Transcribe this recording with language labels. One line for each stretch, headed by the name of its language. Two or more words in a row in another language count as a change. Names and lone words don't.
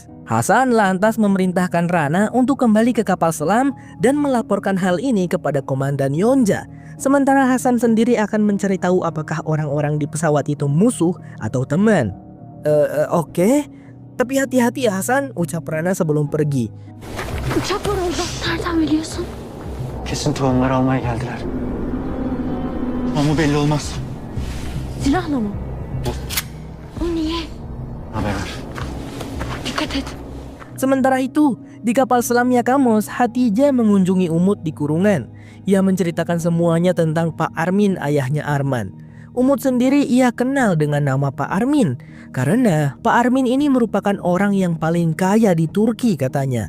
Indonesian: Hasan lantas memerintahkan Rana untuk kembali ke kapal selam dan melaporkan hal ini kepada Komandan Yonja. Sementara Hasan sendiri akan mencari tahu apakah orang-orang di pesawat itu musuh atau teman. Oke. Tapi hati-hati ya Hasan, ucap Rana sebelum pergi.
Turkish: Uçak var orada. Nereden biliyorsun? Kesin tohumları almaya geldiler. Ama belli olmaz. Silahla mı? O niye? Haber ver. Dikkat et.
Indonesian: Sementara itu, di kapal selam Yakamos, Hatice mengunjungi Umut di kurungan. Ia menceritakan semuanya tentang Pak Armin, ayahnya Arman. Umut sendiri ia kenal dengan nama Pak Armin karena Pak Armin ini merupakan orang yang paling kaya di Turki katanya.